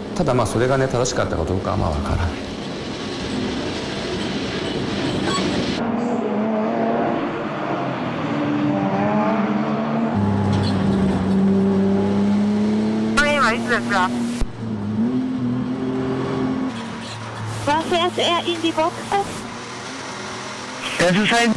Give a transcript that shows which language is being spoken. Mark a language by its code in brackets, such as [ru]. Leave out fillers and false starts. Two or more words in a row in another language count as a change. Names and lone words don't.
[ja] ただまあそれがね正しかったかどうかはまあわからない。 [de] Was fährt er in die Box? Das ist ein...